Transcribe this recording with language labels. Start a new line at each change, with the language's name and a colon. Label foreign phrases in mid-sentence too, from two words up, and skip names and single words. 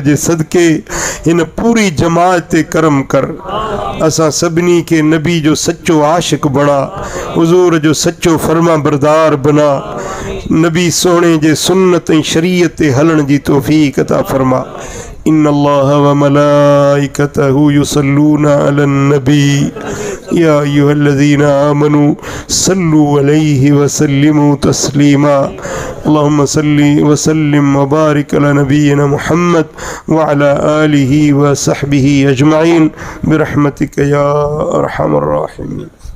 Sindhi: जे सदके हिन पूरी जमात ते करम कर असां सभिनी खे नबी जो सच्चो आशिक बणा हुज़ूर जो सच्चो फर्मा बरदार बना नबी सोहणे जे सुन्नत ऐं शरीयत ते हलण जी तौफ़ीक़ अता फरमा
Arabic: إن الله وملائكته يصلون على النبي يا أيها الذين آمنوا صلوا عليه وسلموا تسليما. اللهم صل وسلم وبارك على نبينا محمد وعلى آله وصحبه أجمعين برحمتك يا أرحم الراحمين.